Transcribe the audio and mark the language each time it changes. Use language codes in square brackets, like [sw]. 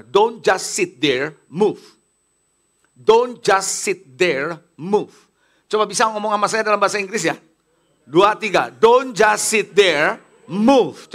[en] Don't just sit there, move. Don't just sit there, move. [id] Coba bisa ngomong sama saya dalam bahasa Inggris ya. 2, 3. [en] Don't just sit there, move.